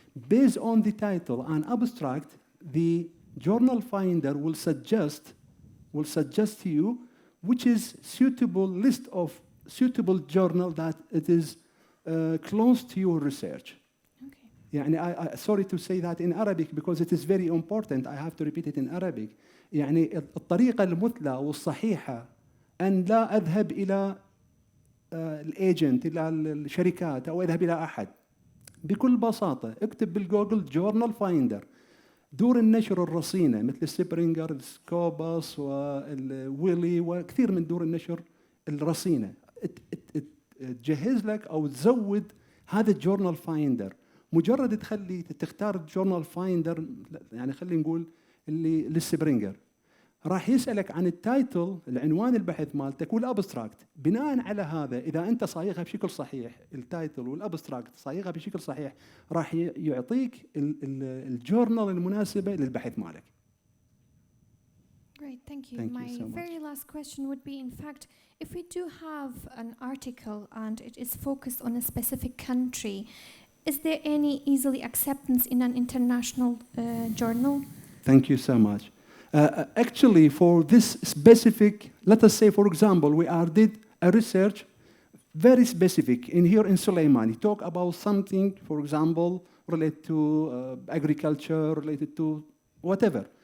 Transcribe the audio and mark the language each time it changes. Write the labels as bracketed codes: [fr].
[en] Based on the title and abstract, the journal finder will suggest to you which is suitable list of suitable journal that it is close to your research. Okay. يعني sorry to say that in Arabic because it is very important. I have to repeat it in Arabic. [ar] يعني الطريقة المثلى والصحيحة أن لا أذهب إلى الايجنت الى الشركات او اذهب الى احد. بكل بساطه اكتب بالجوجل جورنال فايندر، دور النشر الرصينه مثل سبرينجر، السكوبس والويلي وكثير من دور النشر الرصينه تجهز لك او تزود هذا الجورنال فايندر. مجرد تختار الجورنال فايندر، يعني خلينا نقول اللي للسبرينجر، راح يسألك عن التايتل، العنوان البحث مالتك والابستراكت. بناء على هذا إذا أنت صايغها بشكل صحيح، التايتل والابستراكت صايغها بشكل صحيح، راح يعطيك الجورنال المناسبة للبحث مالك. [en] Great, thank you. Thank you so much. very last question would be, in fact, if we do have an article and it is focused on a specific country, is there any easily acceptance in an international journal? Thank you so much. Actually, for this specific, let us say, for example, we did a research, very specific, here in Suleimani, talk about something, for example, related to agriculture, related to whatever.